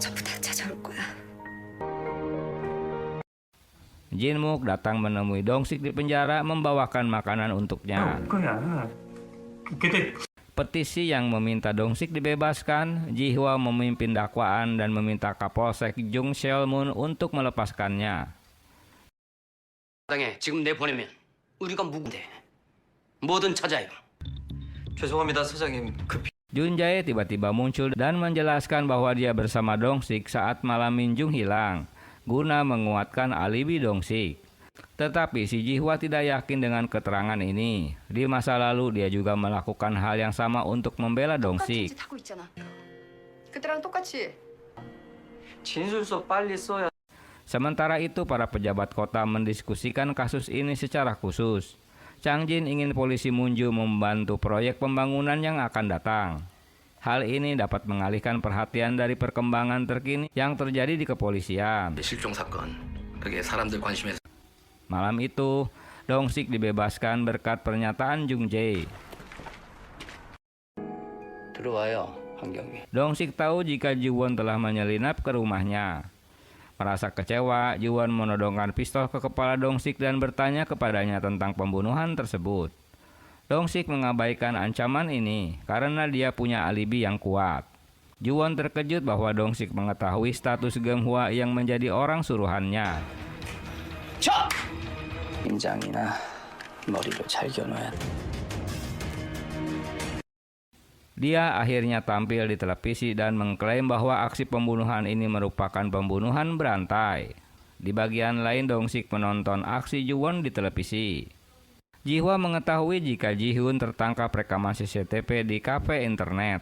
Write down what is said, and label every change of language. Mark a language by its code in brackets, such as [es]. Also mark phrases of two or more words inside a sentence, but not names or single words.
[id] Jin-mook datang menemui Dong-sik di penjara membawakan makanan untuknya. Petisi yang meminta Dong-sik dibebaskan, Ji-hwa memimpin dakwaan dan meminta Kapolsek Jung Seol-mun untuk melepaskannya. [ko] 당에 지금 내 보내면 우리가 누군데 뭐든 찾아요. 죄송합니다, 사장님. [id] Jun Jae tiba-tiba muncul dan menjelaskan bahwa dia bersama Dong-sik saat malam Min-jung hilang, guna menguatkan alibi Dong-sik. Tetapi si Ji-hwa tidak yakin dengan keterangan ini. Di masa lalu dia juga melakukan hal yang sama untuk membela Dong-sik. [ko] 그때랑 똑같이. 진술서 빨리 써야. [id] Sementara itu para pejabat kota mendiskusikan kasus ini secara khusus. Chang Jin ingin polisi Munju membantu proyek pembangunan yang akan datang. Hal ini dapat mengalihkan perhatian dari perkembangan terkini yang terjadi di kepolisian. [ko] 실종 사건 그게 사람들 관심에서 [id] Malam itu, Dong-sik dibebaskan berkat pernyataan Jung Jae. [ko] 들어와요, 한경이. [id] Dong-sik tahu jika Juwon telah menyelinap ke rumahnya. Merasa kecewa, Juwon menodongkan pistol ke kepala Dong-sik dan bertanya kepadanya tentang pembunuhan tersebut. Dong-sik mengabaikan ancaman ini karena dia punya alibi yang kuat. Juwon terkejut bahwa Dong-sik mengetahui status Geum-hwa yang menjadi orang suruhannya. [ko] 심장이나 머리를 잘 겨눠야 돼. [id] Dia akhirnya tampil di televisi dan mengklaim bahwa aksi pembunuhan ini merupakan pembunuhan berantai. Di bagian lain, Dong-sik menonton aksi Ji-won di televisi. Ji-hwa mengetahui jika Ji-hoon tertangkap rekaman CCTV di kafe internet.